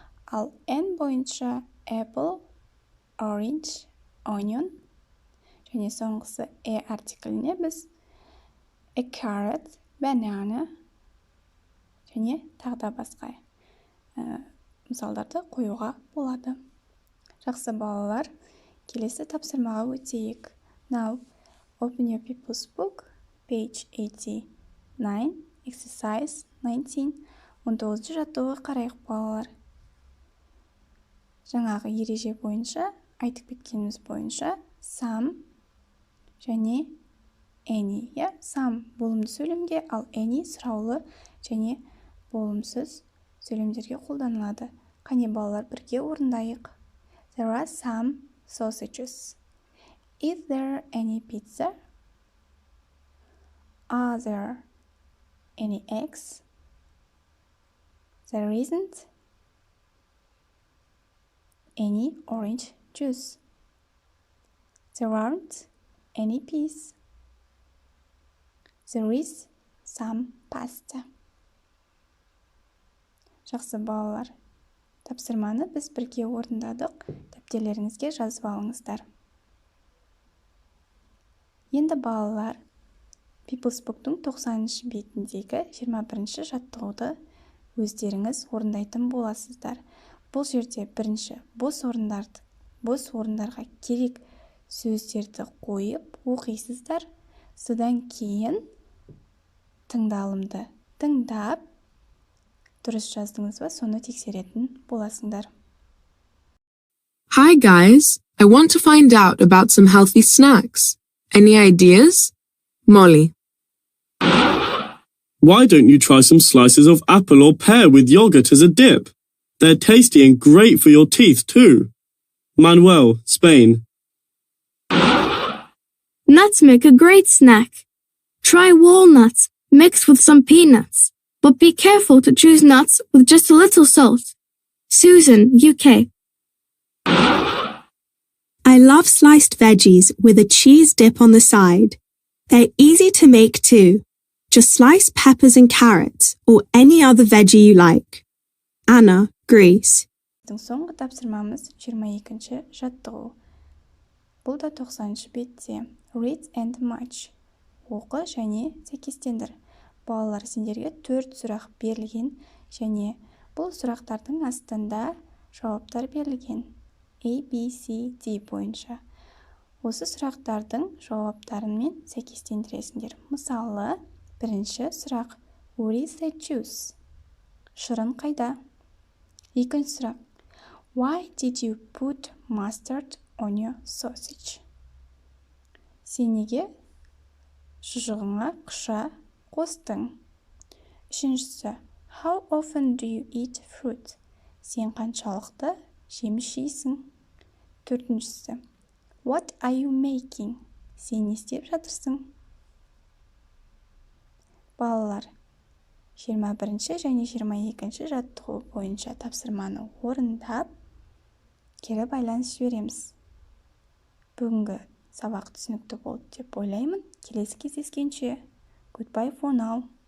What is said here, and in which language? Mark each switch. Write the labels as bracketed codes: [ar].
[kk] Ал n бойынша apple, orange, onion және соңғысы артикліне біз a carrot, banana және тағда басқа мысалдарды қоюға болады. Жақсы балалар, келесі тапсырмаға өтейік. [en] Now, open your People's Book, page 89, exercise 19, [kk] 19-ші жаттығуға қарайық балалар. Жаңағы ереже бойынша, айтып кеткеніміз бойынша, some және any. Some болымды сөйлемге, ал any сұраулы және болымсыз сөйлемдерге қолданылады. Қане балалар, бірге орындайық. [en] There are some sausages. Is there any pizza? Are there any eggs? There isn't any orange juice. There aren't any peas. There is some pasta. [kk] Жақсы балалар, тапсырманы біз бірге орындадық. Дәптерлеріңізге жазып алыңыздар. Енді балалар, People's Book'тың 90-шы бетіндегі 21-ші жаттығуды өздеріңіз орындайтын боласыздар. Бұл жерде бірінші бос орындарға керек сөздерді қойып оқисыздар. Содан кейін тыңдалымды тыңдап, дұрыс жаздыңыз ба, соны тексеретін боласыңдар. [en] Hi guys, I want to find out about some healthy snacks. Any ideas? Molly. Why don't you try some slices of apple or pear with yogurt as a dip? They're tasty and great for your teeth too. Manuel, Spain. Nuts make a great snack. Try walnuts mixed with some peanuts, but be careful to choose nuts with just a little salt. Susan, UK. I love sliced veggies with a cheese dip on the side. They're easy to make too. Just slice peppers and carrots or any other veggie you like. Anna, Greece. [kk] Соңғы тапсырмамыз 22-ші жаттығу. Бұл да 90-шы бетте. [en] Read and match. [kk] Оқы және сәйкестендір. Балалар, сендерге 4 сұрақ берілген және бұл сұрақтардың астында жауаптар берілген. A, B, C, D бойынша. Осы сұрақтардың жауаптарымен сәйкестендіресіңдер. Мысалы, бірінші сұрақ [en] Where is the juice? [kk] Шырын қайда? Екінші сұрақ [en] Why did you put mustard on your sausage? [kk] Сен неге шұжығыңа қыша қостың? Үшіншісі [en] How often do you eat fruit? [kk] Сен қаншалықты жеміс жейсің? Төртіншісі [en] What are you making? [kk] Сен не істеп жатырсың? Балалар, 21-ші және 22-ші жаттығу бойынша тапсырманы орындап, кері байланыс жібереміз. Бүгінгі сабақ түсінікті болды деп ойлаймын. Келесі кездескенше. [en] Goodbye for now.